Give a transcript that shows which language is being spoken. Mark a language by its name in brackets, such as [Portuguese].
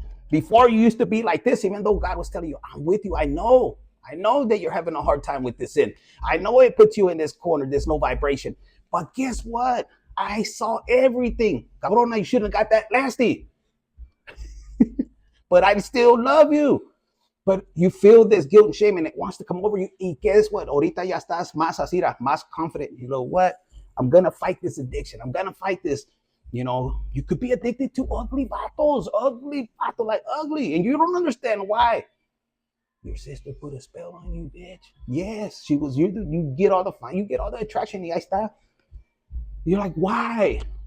[English] Before, you used to be like this, even though God was telling you, I'm with you. I know that you're having a hard time with this sin. I know it puts you in this corner, this low vibration. But guess what? I saw everything. Cabrona, you shouldn't have got that nasty. But I still love you. But you feel this guilt and shame and it wants to come over you. Y guess what? [Spanish] Ahorita ya estás más así, más confident. [English] You know what? I'm going to fight this addiction. I'm going to fight this. You know, you could be addicted to ugly vatos, like ugly. And you don't understand why. Your sister put a spell on you, bitch. Yes, she was you get all the fun, you get all the attraction, [Spanish] y ahí está. [English] You're like, why?